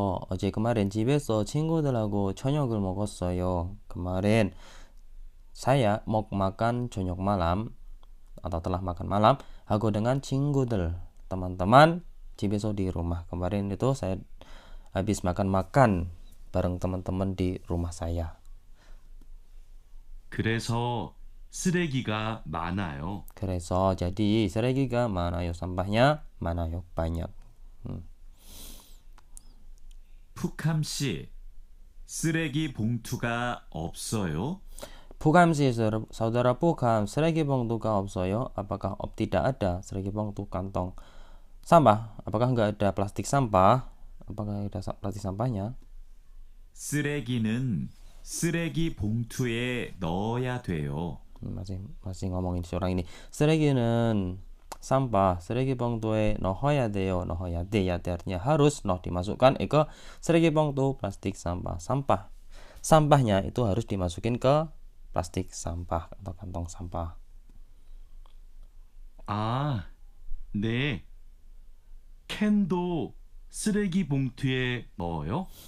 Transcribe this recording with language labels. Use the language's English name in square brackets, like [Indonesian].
[Korean] 어제 [Indonesian] kemarin [Korean] 집에서 친구들하고 저녁을 먹었어요. [Indonesian] kemarin saya mau makan [Korean] 저녁 [Indonesian] malam atau telah makan malam aku dengan [Korean] 친구들, [Indonesian] teman-teman, [Korean] 집에서 [Indonesian] di rumah. Kemarin itu saya habis makan bareng teman-teman di rumah saya. [Korean] 그래서 쓰레기가 많아요. 그래서 [Indonesian] jadi [Korean] 쓰레기가 많아요. [Indonesian] sampahnya [Korean] 많아요. [Indonesian] banyak. [Korean] 푸캄씨, 쓰레기 봉투가 없어요? Pukamsi, [Indonesian] saudara Pukam, [Korean] 쓰레기 봉투가 없어요? [Indonesian] Apakah tidak ada [Korean] 쓰레기 봉투 [Indonesian] kantong sampah? Apakah enggak ada plastik sampah? Apakah ada plastik sampahnya? [Korean] 쓰레기는 쓰레기 봉투에 넣어야 돼요. [Indonesian] masih ngomongin seorang ini. [Korean] 쓰레기는 [Indonesian] sampah, [Korean] 쓰레기 봉투에 넣어야 돼요. 넣어야 돼, [Indonesian] ya artinya harus, dimasukkan ke [Korean] 쓰레기 봉투, [Indonesian] plastik sampah. Sampahnya itu harus dimasukin ke plastik sampah atau kantong sampah. [Korean] 네. 캔도 쓰레기 봉투에 넣어요?